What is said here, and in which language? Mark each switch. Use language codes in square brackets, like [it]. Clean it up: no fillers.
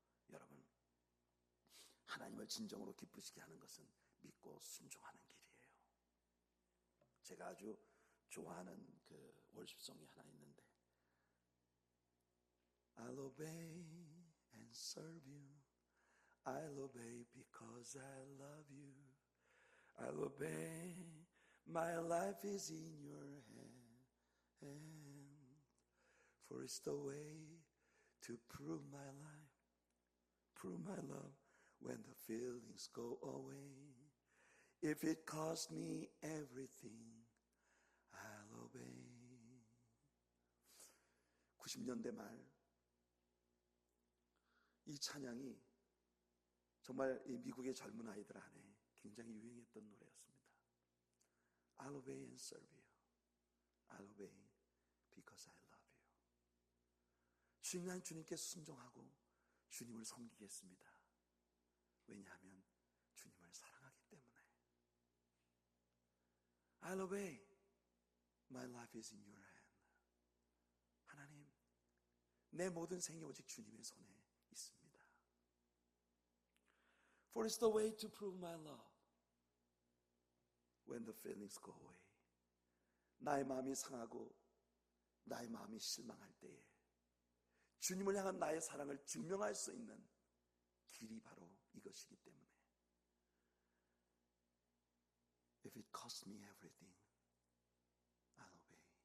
[ko] 여러분, 하나님을 진정으로 기쁘시게 하는 것은 믿고 순종하는 길이에요. 제가 아주 좋아하는 그 월십송이 하나 있는데, [en] I'll obey and serve you. I'll obey because I love you. I'll obey. My life is in your hand. For it's the way to prove my life, prove my love when the feelings go away. If it costs me everything, I'll obey. [ko] 90년대 말 이 찬양이 정말 이 미국의 젊은 아이들 안에 굉장히 유행했던 노래였습니다. [en] I'll obey and serve you. I'll obey because I love you. [ko] 주님, 주님께 순종하고 주님을 섬기겠습니다. 왜냐하면 주님을 사랑하기 때문에. [en] I'll obey. My life is in your hand. [ko] 하나님, 내 모든 생이 오직 주님의 손에 있습니다. [en] For it's the way to prove my love when the feelings go away. [ko] 나의 마음이 상하고 나의 마음이 실망할 때에 주님을 향한 나의 사랑을 증명할 수 있는 길이 바로 이것이기 때문에 [en] If it costs me everything, I'll obey.